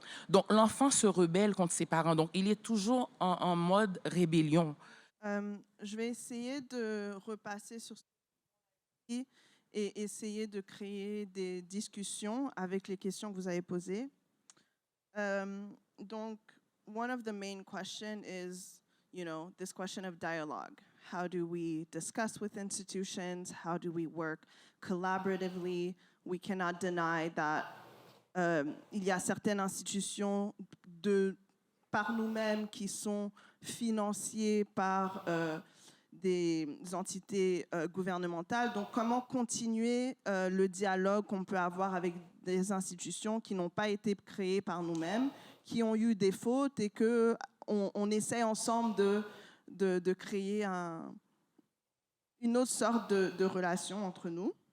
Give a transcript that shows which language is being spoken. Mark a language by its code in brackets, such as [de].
[fr] Donc, l'enfant se rebelle contre ses parents. Donc, il est toujours en mode rébellion. Je vais essayer de repasser sur ce et essayer de créer des discussions avec les questions que vous avez posées. [en] Donc, one of the main questions is, this question of dialogue. How do we discuss with institutions? How do we work collaboratively? We cannot deny that [fr] il y a certaines institutions par nous-mêmes qui sont financées par des entités gouvernementales. Donc, comment continuer le dialogue qu'on peut avoir avec des institutions qui n'ont pas été créées par nous-mêmes, qui ont eu des fautes et qu'on essaie ensemble de créer une autre sorte de relation entre nous.